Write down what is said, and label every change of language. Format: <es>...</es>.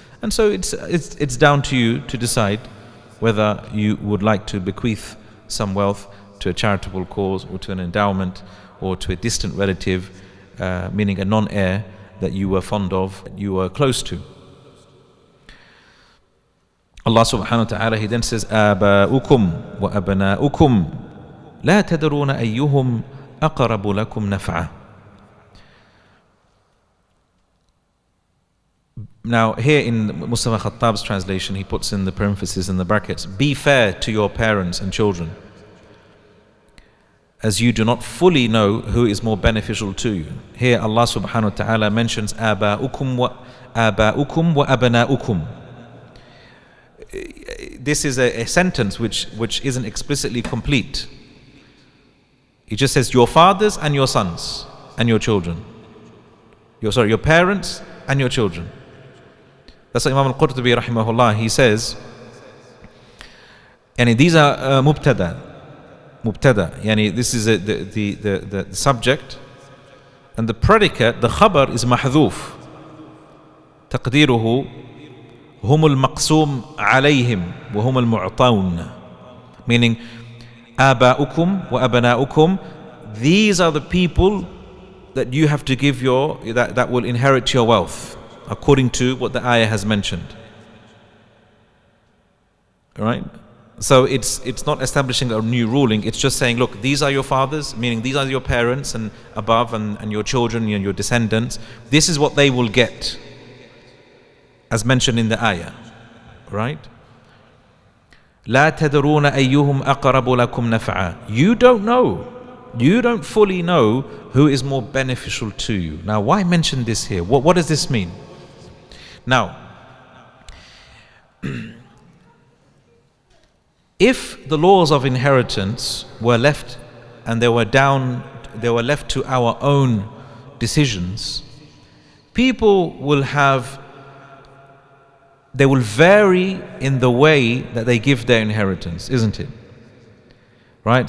<en>And so it's down to you to decide whether you would like to bequeath some wealth to a charitable cause or to an endowment or to a distant relative, meaning a non-heir that you were fond of, you were close to.</en> <ar>Allah subhanahu wa ta'ala,</ar> <en>He then says,</en> <ar>آباؤكم وأبناؤكم لا تدرون أيهم أقرب لكم نفعا.</ar> <en>Now here in Mustafa Khattab's translation, he puts in the parentheses and the brackets, be fair to your parents and children, as you do not fully know who is more beneficial to you. Here Allah subhanahu wa ta'ala mentions آباؤكم وأبناؤكم. This is a sentence which isn't explicitly complete. He just says your fathers and your sons and your children. Your parents and your children. That's what Imam al-Qurtubi rahimahullah, he says, and these are mubtada, yani this is the subject, and the predicate, the khabar, is mahdhuf. Taqdiruhu</en> <ar>هم المقسوم عليهم وهم المعطون.</ar> <en>Meaning, آباؤكم وأبناؤكم, these are the people that you have to give that will inherit your wealth, according to what the ayah has mentioned. Alright? So it's not establishing a new ruling, it's just saying, look, these are your fathers, meaning these are your parents and above, and your children and your descendants. This is what they will get, as mentioned in the ayah. Right?</en> <ar>لا تدرون أيهم أقرب لكم نفعا.</ar> <en>You don't know. You don't fully know who is more beneficial to you. Now, why mention this here? What does this mean? Now, if the laws of inheritance were left and they were left to our own decisions, people they will vary in the way that they give their inheritance, isn't it? Right?</en>